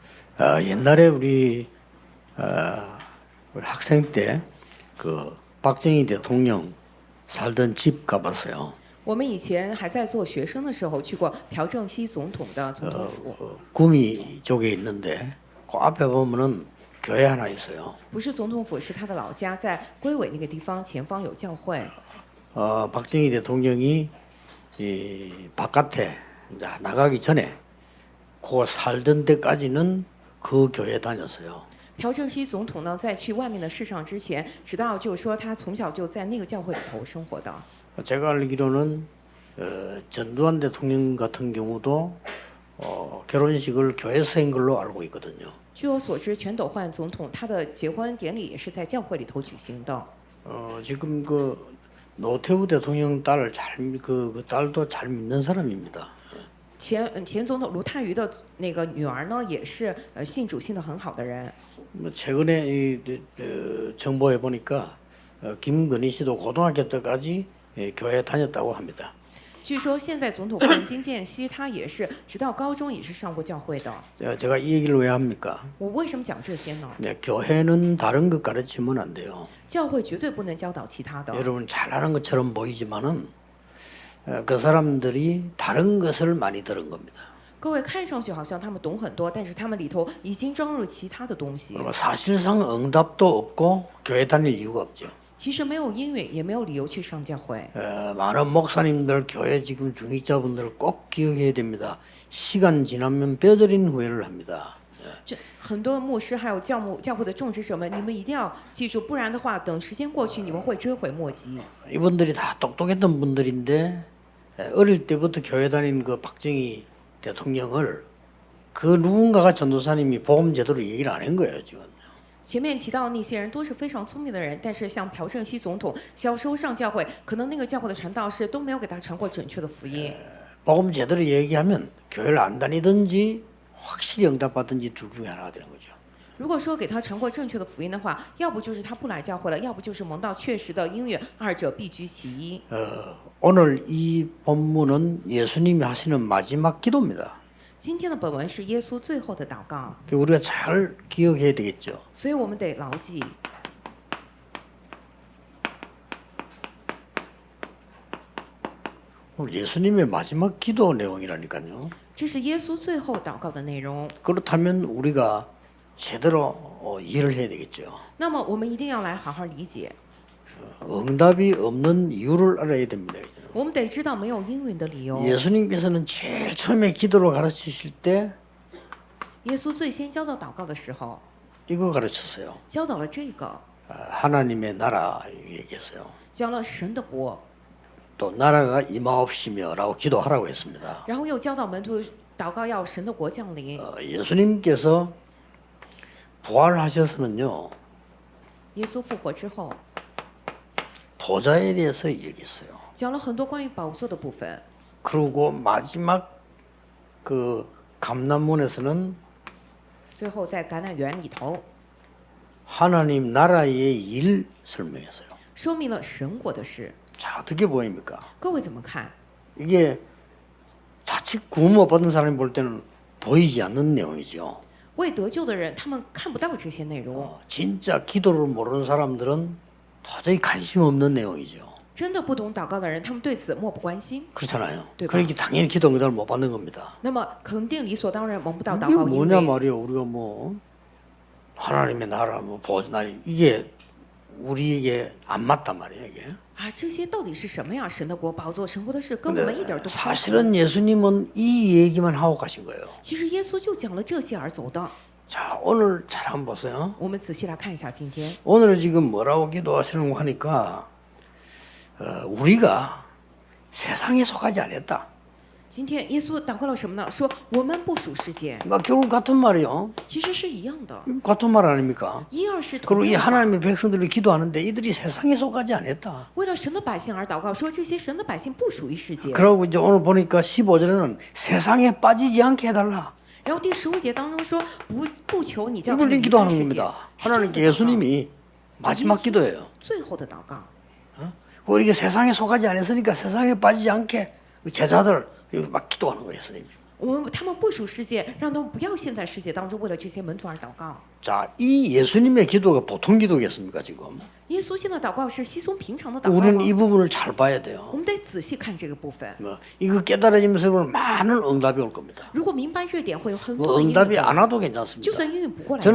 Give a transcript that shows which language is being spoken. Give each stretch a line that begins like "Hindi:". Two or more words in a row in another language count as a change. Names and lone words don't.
Korean: 옛날에 우리 학생 때 그 박정희 대통령 살던 집 가봤어요.
Chinese: 我们以前还在做学生的时候，去过朴正熙总统的总统府，
Korean: 구미 쪽에 있는데 그 앞에 보면은 교회 하나 있어요.
Chinese: 不是总统府，是他的老家，在龟尾那个地方，前方有教会。
Korean: 박정희 대통령이 이 바깥에 이제 나가기 전에 그 살던 데까지는 그 교회 다녔어요.
Chinese: 朴正熙总统呢，在去外面的世上之前，直到就是说他从小就在那个教会里头生活的。
Korean: 제가 알기로는 전두환 대통령 같은 경우도 결혼식을 교회에서 한 걸로 알고 있거든요.
Chinese: 据我所知，全斗焕总统他的结婚典礼也是在教会里头举行的。
Korean: 지금 그 노태우 대통령 딸을 그 딸도 잘 믿는 사람입니다.
Chinese: 前总统卢泰愚的那个女儿呢，也是信主信得很好的人。
Korean: 최근에 정보에 보니까 김건희 씨도 고등학교 때까지 교회 다녔다고 합니다.
Chinese: 据说现在总统夫人金建熙，她也是直到高中也是上过教会的。
Korean: 제가 이 얘기를 왜 합니까?
Chinese: 我为什么讲这些呢？
Korean: 교회는 다른 것 가르치면 안 돼요.
Chinese: 教会绝对不能教导其他的。
Korean: 여러분 잘하는 것처럼 보이지만은 그 사람들이 다른 것을 많이 들은 겁니다.
Chinese: 各位看上去好像他们懂很多，但是他们里头已经装入其他的东西。
Korean: 그리고 사실상 응답도 없고 교회 다닐 이유가 없죠.
Chinese: 其实没有应允，也没有理由去上教会。
Korean: 많은 목사님들 교회 지금 중직자분들 꼭 기억해야 됩니다. 시간 지나면 뼈저린 후회를 합니다.
Chinese: 这很多牧师还有教会的众职者们，你们一定要记住，不然的话，等时间过去，你们会追悔莫及。
Korean: 이분들이 다 똑똑했던 분들인데 어릴 때부터 교회 다닌 그 박정희 대통령을 그 누군가가 전도사님이 복음 제대로 얘기를 안 한 거예요 지금.
Chinese: 前面提到那些人都是非常聪明的人，但是像朴正熙总统小时候上教会，可能那个教会的传道士都没有给他传过准确的福音。
Korean: 복음 제대로 얘기하면 교회를 안 다니든지 확실히 응답받든지 둘 중에 하나가 되는 거죠.
Chinese: 如果说给他传过正确的福音的话，要不就是他不来教会了，要不就是蒙到确实的音乐，二者必居其一。
Korean: 오늘 이 본문은 예수님이 하시는 마지막 기도입니다.
Chinese: 今天的本文是耶稣最后的祷告，
Korean: 우리가 잘 기억해야 되겠죠.
Chinese: 所以我们得牢记。
Korean: 오늘 예수님의 마지막 기도 내용이라니까요.
Chinese: 这是耶稣最后祷告的内容。
Korean: 그렇다면 우리가 제대로 이해를 해야 되겠죠.
Chinese: 那么我们一定要来好好理解，
Korean: 응답이 없는 이유를 알아야 됩니다.
Chinese: 我们得知道没有应允的理由。
Korean: 예수님께서는 제일 처음에 기도를 가르치실 때
Chinese: 耶稣最先教导祷告的时候，
Korean: 이거 가르쳤어요.
Chinese: 教导了这个，
Korean: 하나님의 나라 얘기했어요.
Chinese: 讲了神的国，
Korean: 또 나라가 임하옵시며라고 기도하라고 했습니다.
Chinese: 然后又教导门徒祷告要神的国降临。
Korean: 예수님께서 부활하셔서는요
Chinese: 耶稣复活之后，
Korean: 보좌에 대해서 얘기했어요.
Chinese: 讲了很多关于宝座的部分。
Korean: 그리고 마지막 그 감람문에서는
Chinese: 最后在橄榄园里头
Korean: 하나님 나라의 일 설명했어요.
Chinese: 说明了神国的事。
Korean: 자, 어떻게 보입니까?
Chinese: 各位怎么看？
Korean: 이게 자칫 구원 못 받은 사람이 볼 때는 보이지 않는 내용이죠.
Chinese: 未得救的人，他们看不到这些内容。
Korean: 진짜 기도를 모르는 사람들은 도저히 관심 없는 내용이죠.
Chinese: 真的不懂祷告的人，他们对此漠不关心。
Korean: 그렇잖아요. 네, 그러니까 당연히 기도 응답을 못 받는 겁니다.
Chinese: 那么肯定理所当然蒙不到祷
Korean: 이게
Chinese: 告应
Korean: 뭐냐
Chinese: 允。
Korean: 말이에요. 우리가 뭐 하나님의 나라 뭐 보존하리 이게 우리에게 안 맞단 말이에요. 이게.
Chinese: 啊，这些到底是什么呀？神的国、宝座、神国的事，跟我们一点都不相关。
Korean: 사실은 예수님은 이 얘기만 하고 가신 거예요.
Chinese: 其实耶稣就讲了这些而走的。
Korean: 자, 오늘 잘 한번 보세요.
Chinese: 我们仔细来看一下今天，
Korean: 오늘 지금 뭐라고 기도하시는 거 하니까 우리가 세상에 속하지 않았다.
Chinese: 今天耶稣祷告了什么呢？说我们不属世界，
Korean: 막 결국 같은 말이요.
Chinese: 其实是一样的，
Korean: 같은 말 아닙니까?
Chinese: 一二是同
Korean: 그리고 이
Chinese: 样的。
Korean: 하나님의 백성들이 기도하는데 이들이 세상에 속하지 않았다.
Chinese: 为了神的百姓而祷告，说这些神的百姓不属于世界。
Korean: 그러고 이제 오늘 보니까 15절에는 세상에 빠지지 않게 해달라.
Chinese: 然后第15节当中说不求你叫他
Korean: 이걸
Chinese: 们离开
Korean: 기도하는
Chinese: 世界，
Korean: 겁니다.
Chinese: 是这样的
Korean: 하나님께
Chinese: 祷告
Korean: 예수님이 마지막 기도예요.
Chinese: 最后的祷告。
Korean: 우리가 세상에 속하지 않았으니까 세상에 빠지지 않게 제자들 막 기도하는 거예요, 예수님.
Chinese: 他们不属世界，让他们不要陷在世界当中，为了这些门徒而祷告。
Korean: 자, 이 예수님의 기도가 보통 기도겠습니까 지금?
Chinese: 耶稣现在祷告是稀松平常的祷告
Korean: 우리는
Chinese: 吗？
Korean: 이 부분을 잘 봐야 돼요.
Chinese: 我们得仔细看这个部分。
Korean: 뭐 이거 깨달아지면서 보면 많은 응답이 올 겁니다.
Chinese: 如果明白这点，会有很
Korean: 뭐
Chinese: 多的应允
Korean: 응답이
Chinese: 过
Korean: 안
Chinese: 来。
Korean: 와도
Chinese: 就
Korean: 괜찮습니다.
Chinese: 算应允不过来，